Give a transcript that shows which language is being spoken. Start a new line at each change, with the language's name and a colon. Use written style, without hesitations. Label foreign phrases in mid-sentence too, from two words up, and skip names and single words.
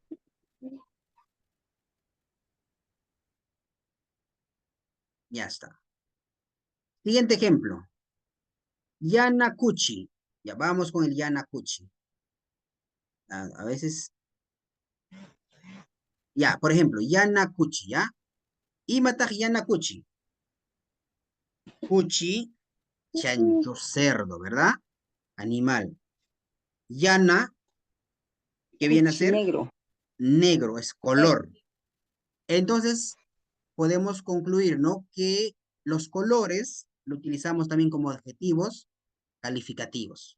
Spanish: Ya está. Siguiente ejemplo. Yanakuchi. Ya vamos con el Yanakuchi. A veces. Ya, por ejemplo, Yanakuchi, ¿ya?
Quechua: Imataj Yanakuchi. Kuchi,
Spanish: chancho, cerdo, ¿verdad? Animal. Yana, ¿qué viene a ser? Negro. Negro, es color. Entonces, podemos concluir, ¿no? Que los colores lo utilizamos también como adjetivos calificativos.